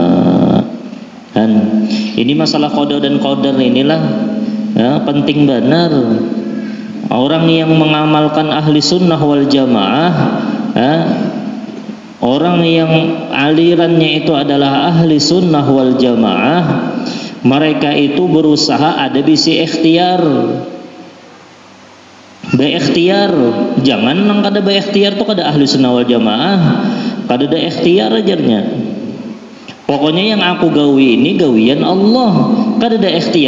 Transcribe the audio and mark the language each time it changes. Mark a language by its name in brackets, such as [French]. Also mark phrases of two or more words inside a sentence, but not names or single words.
[Indonesian] Dan ini masalah qada dan qadar inilah penting benar. Orang yang mengamalkan ahli sunnah wal jamaah, orang yang alirannya itu adalah ahli sunnah wal jamaah, mereka itu berusaha ada bisi ikhtiar. [Banjar] Berikhtiar, jangan nang kada berikhtiar tuh kada ahli sunnah wal jamaah, kada ada ikhtiar ajarnya. Pokoknya yang aku gawi ini gawian Allah, kada ada ikhtiar.